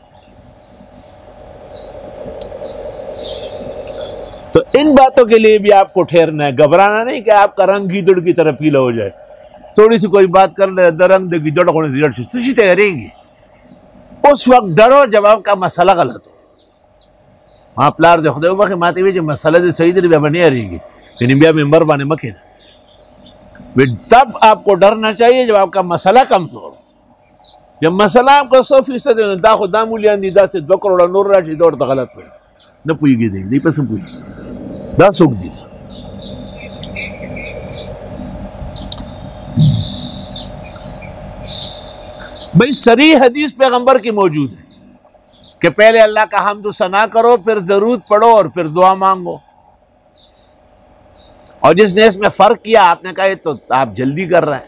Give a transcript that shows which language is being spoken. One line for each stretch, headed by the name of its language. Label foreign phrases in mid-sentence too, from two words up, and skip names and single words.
Urdu: تو ان باتوں کے لیے بھی آپ کو ٹھہرنا ہے، گھبرانا نہیں کہ آپ کا رنگ گیدڑ کی طرح پیلا ہو جائے، تھوڑی سی کوئی بات کر لے درنگ دے گیدڑ کو سیشی تیریں گی، اس وقت ڈرو جب آپ کا مسئلہ غلط ہو۔
Pashto: ہاں پلار دے خدای وبخښي ماته وی چې مسله دې صحیح دی بیا به نه یریږي یعنی بیا ممبر باندې مه کښېنه.
Urdu: تب آپ کو ڈرنا چاہیے جب آپ کا مسئلہ کمزور ہو. جب مسئلہ آپ کا
Pashto: 100% دا خو دا مولیان دي داسې 2 کروڑه نور راشي دا ورته غلط وایي نه پوهېږي دی پس نه پوهېږي دا څوک دي.
Urdu: بھائی صریح حدیث پیغمبر کی موجود ہے کہ پہلے اللہ کا حمد و ثنا کرو پھر درود پڑھو اور پھر دعا مانگو. اور جس نے اس میں فرق کیا آپ نے کہا یہ تو آپ جلدی کر رہے ہیں.